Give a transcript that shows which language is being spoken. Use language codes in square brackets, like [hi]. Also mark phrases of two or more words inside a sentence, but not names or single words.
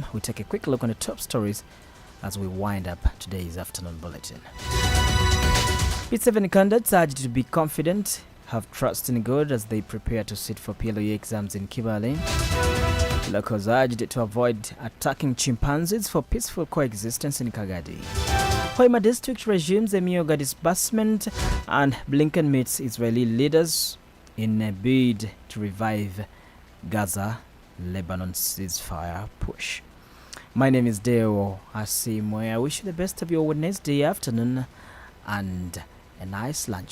[en] We take a quick look on the top stories as we wind up today's afternoon bulletin. P7 candidates urged to be confident, have trust in God as they prepare to sit for PLOE exams in Kibale. Locals urged to avoid attacking chimpanzees for peaceful coexistence in Kagadi. Hoima district resumes a Mioga disbursement, and Blinken meets Israeli leaders in a bid to revive Gaza, Lebanon ceasefire push. My name is Deo Asiimwe. I wish you the best of your Wednesday afternoon and a nice lunch.